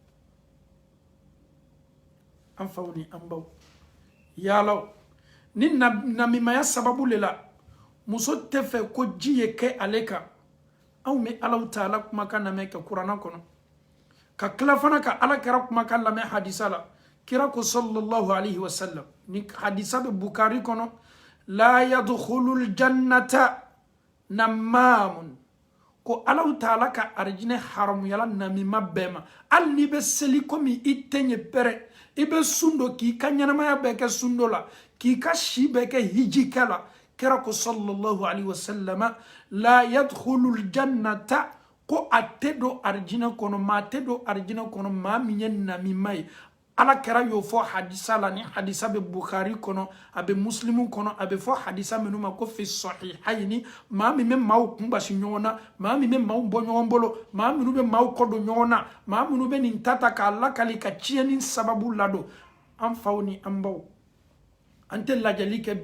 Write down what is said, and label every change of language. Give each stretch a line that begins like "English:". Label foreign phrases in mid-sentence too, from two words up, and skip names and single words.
Bambara: an faw ni an baw yalaw ni namimaya sababu le la muso tɛ fɛ ko ji ye kɛ ale kan anw bɛ alaw taala kumakan lamɛn ka kuranna kɔnɔ ka tila fana ka ala kɛra kumakan lamɛn hadisa la kira ko
Arabic: صلى الله عليه وسلم
Bambara: ni hadisa bɛ bukari kɔnɔ
Arabic: لا يدخل الجنة نمام
Bambara: ko alaw taala ka arijinɛ haramuyala namima bɛɛ ma hali n'i bɛ seli komi i tɛ ɲɛ pɛrɛ i bɛ sun dɔ k'i ka ɲɛnamaya bɛɛ kɛ sun dɔ la k'i ka si bɛɛ kɛ hiji kɛ la kira ko
Arabic: صلى الله عليه وسلم لا يدخل الجنة
Bambara: ko a tɛ don arijinɛ kɔnɔ maa tɛ don arijinɛ kɔnɔ maa min ye namima ye ala kɛra y'o fɔ hadisa la ni hadisa bɛ bukari kɔnɔ a bɛ muslimu kɔnɔ a bɛ fɔ hadisa minnu ma ko
Arabic: في الصحيحين
Bambara: maa min bɛ maaw kun basi ɲɔgɔn na maa min bɛ maaw bɔ ɲɔgɔn bolo maa minnu bɛ maaw kɔ don ɲɔgɔn na maa minnu bɛ nin ta k'a lakali ka tiɲɛni sababu ladon an faw ni an baw an tɛ lajɛli kɛ